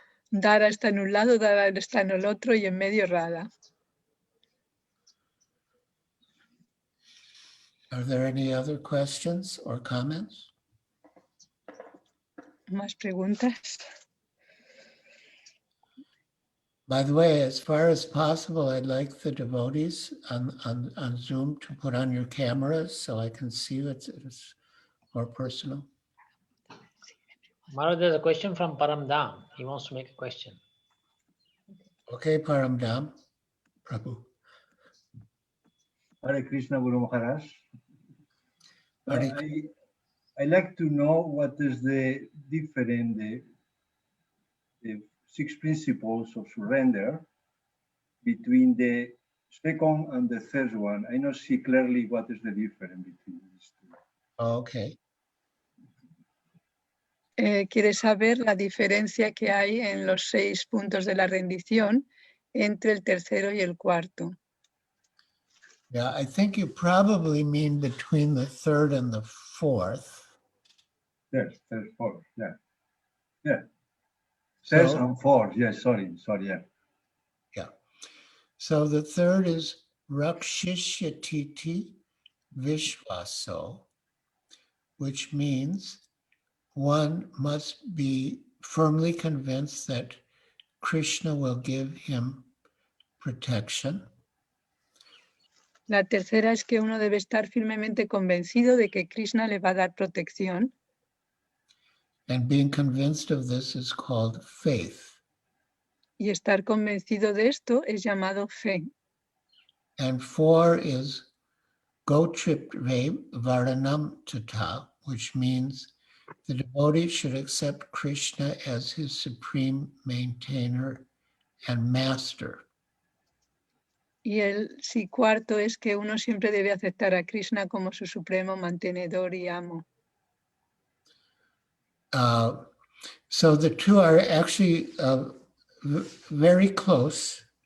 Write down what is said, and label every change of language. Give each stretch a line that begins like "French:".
Spanish: Dara está en un lado, Dara está en el otro y en medio Radha.
English: Are there any other questions or comments?
Spanish: ¿Más preguntas?
English: By the way, as far as possible, I'd like the devotees on Zoom to put on your cameras so I can see it's more personal. Maharaj, there's a question from Paramdam. He wants to make a question. Okay, Paramdam, Prabhu. Hare Krishna, Guru Maharaj. Hare- I like to know what is the difference, the 6 principles of surrender between the second and the third one. I don't see clearly what is the difference between these two. Okay.
Spanish: Quiere saber la diferencia que hay en los 6 puntos de la rendición entre el tercero y el cuarto.
English: Yeah, I think you probably mean between the third and the fourth. Yes, third, fourth, yeah. Yeah. Third So, and fourth, yes, sorry, yeah. yeah. So the third is Rakshishyatiti Vishvaso, which means one must be firmly convinced that Krishna will give him protection.
Spanish: La tercera es que uno debe estar firmemente convencido de que Krishna le va a dar protección.
English: And being convinced of this is called faith.
Spanish: Y estar convencido de esto es llamado fe.
English: And four is Gotripre Varanam Tata, which means the devotee should accept Krishna as his supreme maintainer and master.
Spanish: Y el sí cuarto es que uno siempre debe aceptar a Krishna como su supremo mantenedor y amo.
English: So the two are actually very close.